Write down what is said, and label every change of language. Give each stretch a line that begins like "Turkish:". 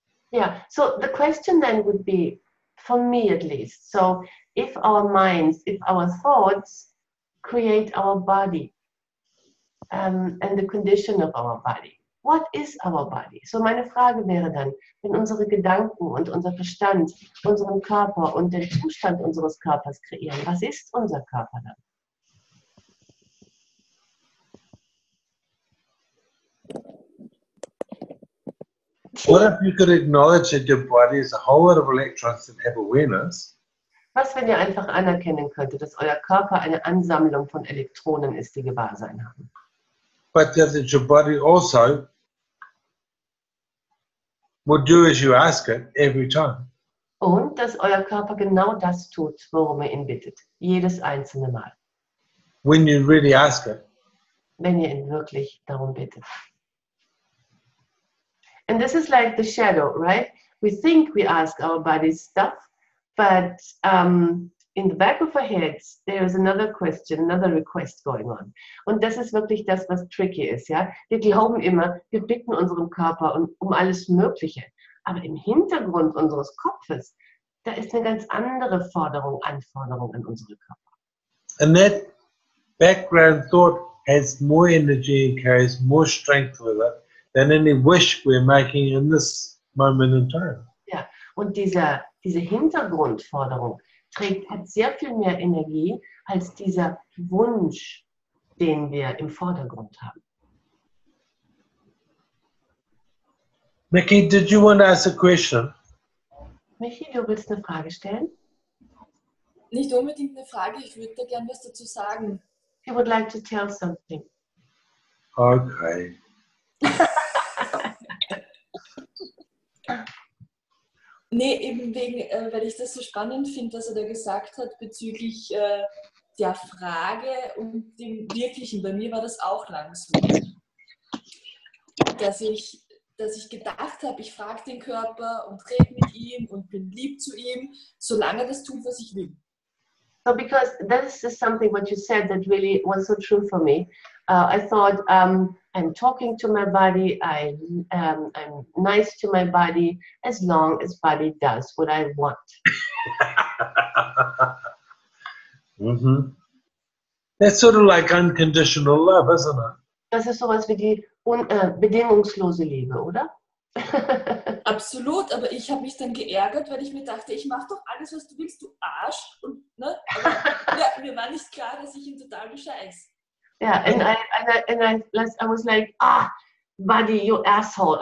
English: Yeah, so the question then would be, for me at least, so if our minds, if our thoughts create our body and the condition of our body, what is our body?
German: So meine Frage wäre dann, wenn unsere Gedanken und unser Verstand unseren Körper und den Zustand unseres Körpers kreieren, was ist unser Körper dann?
English: What if you could acknowledge that your body is a whole lot of electrons that have awareness?
German: Was, wenn ihr einfach anerkennen könntet, dass euer Körper eine Ansammlung von Elektronen ist, die Gewahrsein haben?
English: But that your body also will do as you ask it every time.
German: Und dass euer Körper genau das tut, worum ihr ihn bittet. Jedes einzelne Mal.
English: When you really ask it.
German: Wenn ihr ihn wirklich darum bittet.
English: And this is like the shadow, right? We think we ask our bodies stuff, but in the back of our heads, there is another question, another request going on.
German: Und das ist wirklich das, was tricky ist, ja? Wir glauben immer, wir bitten unserem Körper um alles Mögliche. Aber im Hintergrund unseres Kopfes, da ist eine ganz andere Anforderung an unsere Körper.
English: And that background thought has more energy and carries more strength with it than any wish we're making in this moment in time.
German: Ja, und diese Hintergrundforderung hat sehr viel mehr Energie als dieser Wunsch, den wir im Vordergrund haben.
English: Mickey, did you want to ask a question?
German: Michi, du willst eine Frage stellen? Nicht unbedingt eine Frage, ich würde da gerne was dazu sagen.
English: You would like to tell something. Okay.
German: Nee, eben wegen, weil ich das so spannend finde, was er da gesagt hat bezüglich der Frage und dem Wirklichen. Bei mir war das auch lang so, dass ich gedacht habe, ich frage den Körper und rede mit ihm und bin lieb zu ihm, solange er das tut, was ich will.
English: So because this is something what you said that really was so true for me. I thought I'm talking to my body, I'm nice to my body as long as body does what I want. Mm-hmm. That's sort of like unconditional love, isn't it?
German: Das ist sowas wie die bedingungslose Liebe, oder? Absolut, aber ich habe mich dann geärgert, weil ich mir dachte, ich mache doch alles, was du willst, du Arsch. Und, ne? Aber, ja, mir war nicht klar, dass ich ihn total bescheiß.
English: Yeah, and I was like, buddy, you asshole!